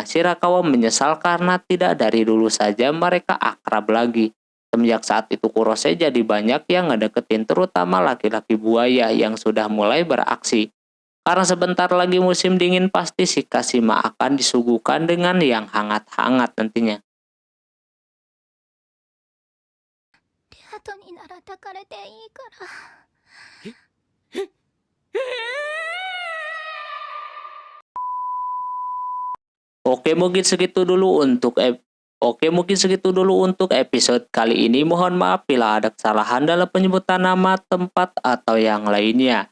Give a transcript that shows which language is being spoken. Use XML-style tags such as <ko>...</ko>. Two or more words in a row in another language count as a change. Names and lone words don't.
<id>Shirakawa menyesal karena tidak dari dulu saja mereka akrab lagi. Semenjak saat itu Kurose jadi banyak yang ngedeketin terutama laki-laki buaya yang sudah mulai beraksi. Karena sebentar lagi musim dingin pasti si Kashima akan disuguhkan dengan yang hangat-hangat nantinya.</id> <ja>後になら抱かれていいから。</ja> <id>Oke, mungkin segitu dulu untuk episode kali ini. Mohon maaf bila ada kesalahan dalam penyebutan nama, tempat, atau yang lainnya.</id>